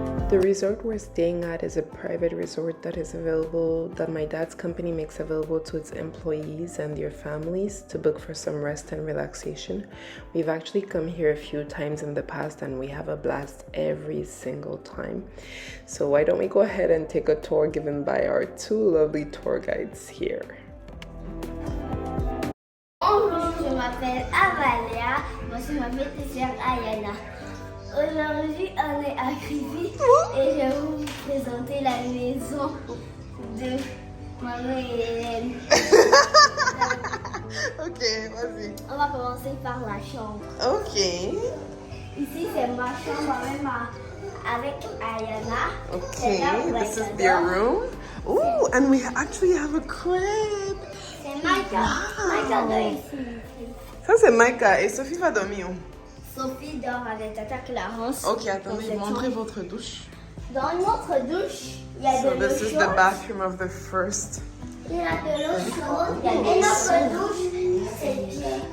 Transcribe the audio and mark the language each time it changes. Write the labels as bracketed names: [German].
[English] The resort we're staying at is a private resort that is available, that my dad's company makes available to its employees and their families to book for some rest and relaxation. We've actually come here a few times in the past and we have a blast every single time. So why don't we go ahead and take a tour given by our two lovely tour guides here. [French] Bonjour, je m'appelle Amalia. Moi, je m'appelle plaisir Ayana. Aujourd'hui, on est à Kribi et je vais vous présenter la maison de maman et Hélène. Ok, vas-y. On va commencer par la chambre. Ok. Ici, c'est ma chambre même avec Ayana. [English] Okay, this is their room. Ooh, and we actually have a crib. [French] C'est Maïka. Wow. Maïka dort ici. Ça c'est Maïka et Sophie va dormir où? Sophie dort avec Tata Clarence. Ok, attendez, montrez votre douche. Dans notre douche, il y a de l'eau [English] This is the [French] chaude. [English] bathroom of the first. [French] Il y a de l'eau chaude. Et notre douche, c'est bien.